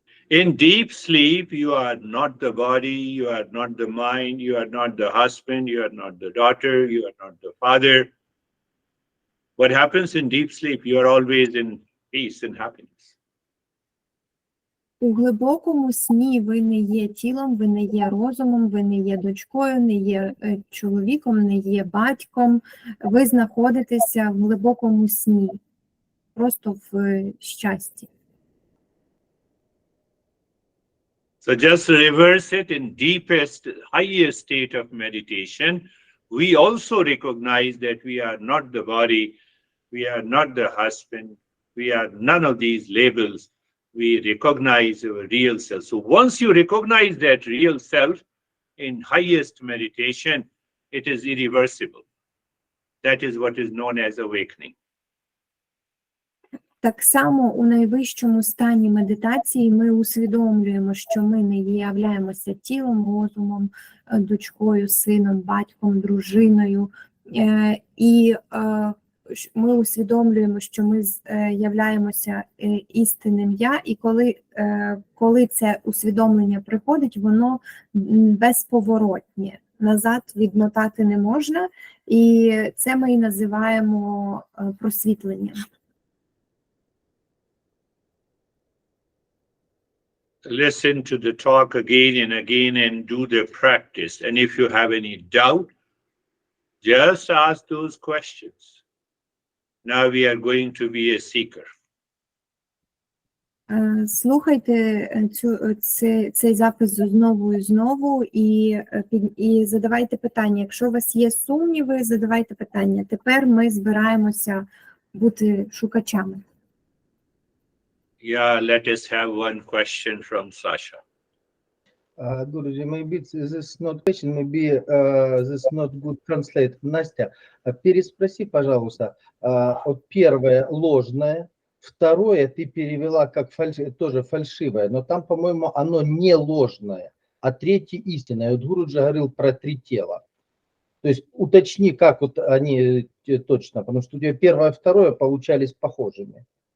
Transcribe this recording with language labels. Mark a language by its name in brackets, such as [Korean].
[English] In deep sleep, you are not the body, you are not the mind, you are not the husband, you are not the daughter, you are not the father. What happens in deep sleep? You are always in peace and happiness. [Ukrainian] У глибокому сні ви не є тілом, ви не є розумом, ви не є дочкою, не є чоловіком, не є батьком. Ви знаходитеся в глибокому сні, просто в щасті. [English] So just reverse it. In deepest, highest state of meditation, we also recognize that we are not the body, we are not the husband, we are none of these labels. We recognize our real self. So once you recognize that real self in highest meditation, it is irreversible. That is what is known as awakening. [Ukrainian] Так само у найвищому стані медитації ми усвідомлюємо, що ми не являємося тілом, розумом, дочкою, сином, батьком, дружиною. І ми усвідомлюємо, що ми являємося істинним я, і коли це усвідомлення приходить, воно безповоротне. Назад відмотати не можна, і це ми і називаємо просвітленням. [English] Listen to the talk again and again and do the practice. And if you have any doubt, just ask those questions. Now we are going to be a seeker. [Ukrainian] Слухайте цей запис знову і знову і задавайте питання. Якщо у вас є сумніви, задавайте питання. Тепер ми збираємося бути шукачами. [English] Yeah, let us have one question from Sasha. Guruji, maybe this is not question, maybe this is not good translate. [Russian] Настя, переспроси, пожалуйста. Вот первое ложное, второе ты перевела как тоже фальшивое, но там, по-моему, оно не ложное, а третье истинное. Вот Гуруджи говорил про 3 тела. То есть уточни, как вот они точно, потому что у тебя первое и второе получались похожими.